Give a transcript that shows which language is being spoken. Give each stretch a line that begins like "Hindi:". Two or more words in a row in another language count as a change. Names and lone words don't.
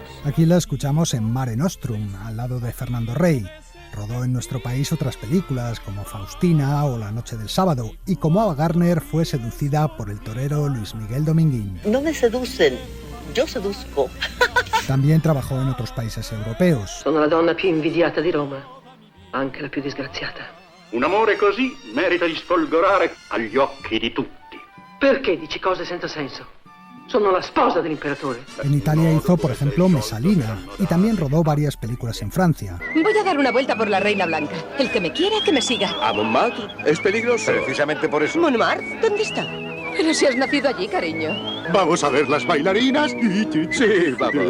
Spanish: Aquí la escuchamos en Mare Nostrum, al lado de Fernando Rey. Rodó en nuestro país otras películas como Faustina o La noche del sábado, y como Ava Gardner fue seducida por el torero Luis Miguel Dominguín. No me seducen, yo seduzco. También trabajó en otros países europeos.
Italian: Sono la donna più invidiata di Roma, anche la più disgraziata. Un amore così merita di sfolgorare agli occhi di tutti. Perché dici cose senza senso? Sono la sposa dell'imperatore.
Spanish: En Italia hizo, por ejemplo, Mesalina, y también rodó varias películas en Francia. Voy a dar una vuelta por la Reina Blanca. El que me quiera, que me siga. ¿A Montmartre? ¿Es peligroso? Precisamente por eso. ¿Montmartre? ¿Dónde está? Pero si has nacido allí, cariño. ¿Vamos a ver las bailarinas? Sí, vamos.